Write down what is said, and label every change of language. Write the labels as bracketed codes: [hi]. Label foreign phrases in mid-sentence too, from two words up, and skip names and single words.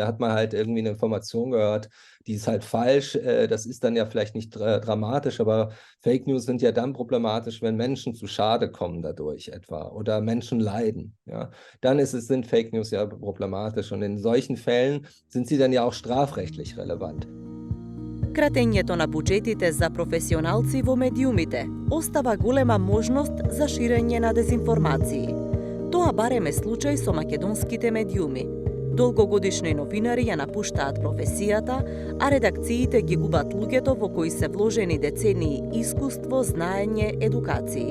[de] Da hat man halt irgendwie eine Information gehört, die ist halt falsch, das ist dann ja vielleicht nicht dramatisch, aber [en] Fake News [de] sind ja dann problematisch, wenn Menschen zu Schade kommen dadurch etwa oder Menschen leiden, ja? Dann sind [en] Fake News [de] ja problematisch und in solchen Fällen sind sie dann ja auch strafrechtlich relevant. [mk] Кратењето на буџетите за професионалци во медиумите остава голема можност за ширење на дезинформации. Тоа барем е случај со македонските медиуми. Долгогодишни новинари ја напуштаат професијата, а редакциите ги губат луѓето во кои се вложени децении искуство, знаење, едукации.